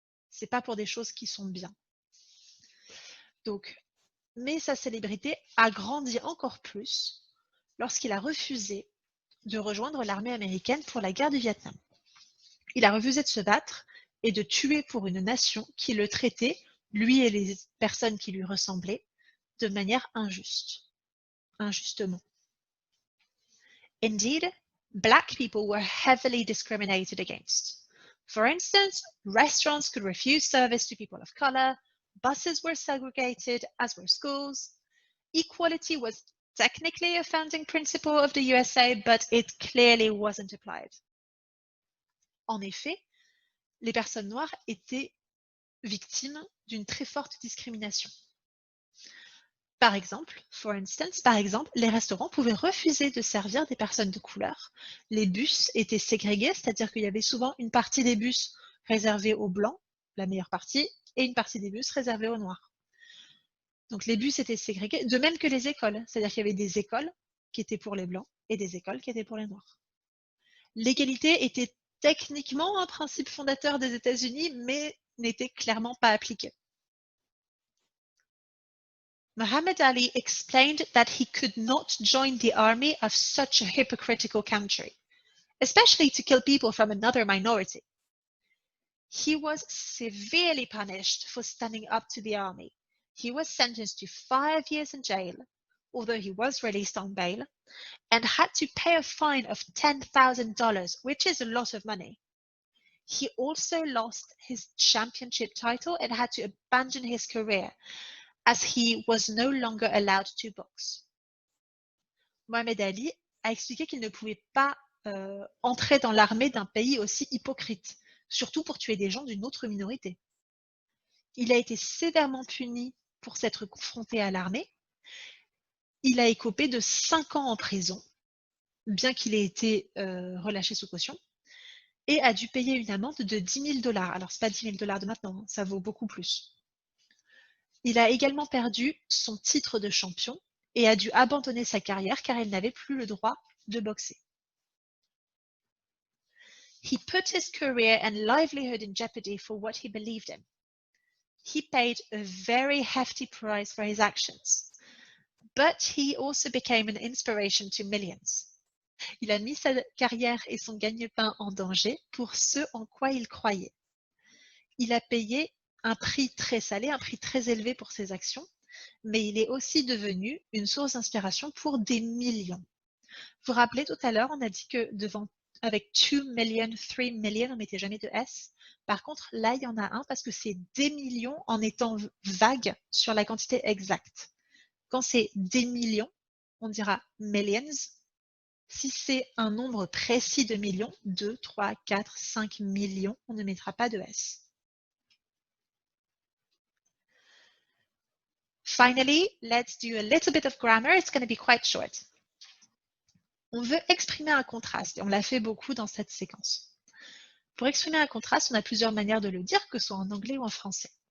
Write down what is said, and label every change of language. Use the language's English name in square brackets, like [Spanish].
[French] C'est pas pour des choses qui sont bien. Donc, mais sa célébrité a grandi encore plus lorsqu'il a refusé de rejoindre l'armée américaine pour la guerre du Vietnam. Il a refusé de se battre et de tuer pour une nation qui le traitait, lui et les personnes qui lui ressemblaient, de manière injustement. [English] Indeed, Black people were heavily discriminated against. For instance, restaurants could refuse service to people of color, buses were segregated, as were schools. Equality was technically a founding principle of the USA, but it clearly wasn't applied. [French] En effet, les personnes noires étaient victimes d'une très forte discrimination. Par exemple, les restaurants pouvaient refuser de servir des personnes de couleur. Les bus étaient ségrégés, c'est-à-dire qu'il y avait souvent une partie des bus réservée aux blancs, la meilleure partie, et une partie des bus réservée aux noirs. Donc les bus étaient ségrégés, de même que les écoles, c'est-à-dire qu'il y avait des écoles qui étaient pour les blancs et des écoles qui étaient pour les noirs. L'égalité était techniquement un principe fondateur des États-Unis, mais n'était clairement pas appliqué. [English] Muhammad Ali explained that he could not join the army of such a hypocritical country, especially to kill people from another minority. He was severely punished for standing up to the army. He was sentenced to 5 years in jail, although he was released on bail, and had to pay a fine of $10,000, which is a lot of money. He also lost his championship title and had to abandon his career, as he was no longer allowed to box. [French] Muhammad Ali a expliqué qu'il ne pouvait pas entrer dans l'armée d'un pays aussi hypocrite, surtout pour tuer des gens d'une autre minorité. Il a été sévèrement puni pour s'être confronté à l'armée. Il a écopé de 5 ans en prison, bien qu'il ait été relâché sous caution, et a dû payer une amende de $10,000. Alors, ce n'est pas $10,000 de maintenant, ça vaut beaucoup plus. Il a également perdu son titre de champion et a dû abandonner sa carrière car il n'avait plus le droit de boxer. [English] He put his career and livelihood in jeopardy for what he believed in. He paid a very hefty price for his actions, but he also became an inspiration to millions. [French] Il a mis sa carrière et son gagne-pain en danger pour ce en quoi il croyait. Il a payé un prix très salé, un prix très élevé pour ses actions, mais il est aussi devenu une source d'inspiration pour des millions. Vous vous rappelez tout à l'heure, on a dit que devant avec 2 million, 3 million, on ne mettait jamais de S. Par contre, là, il y en a un parce que c'est des millions en étant vague sur la quantité exacte. Quand c'est des millions, on dira millions. Si c'est un nombre précis de millions, 2, 3, 4, 5 millions, on ne mettra pas de S. [English] Finally, let's do a little bit of grammar. It's going to be quite short. [French] On veut exprimer un contraste et on l'a fait beaucoup dans cette séquence. Pour exprimer un contraste, on a plusieurs manières de le dire, que ce soit en anglais ou en français.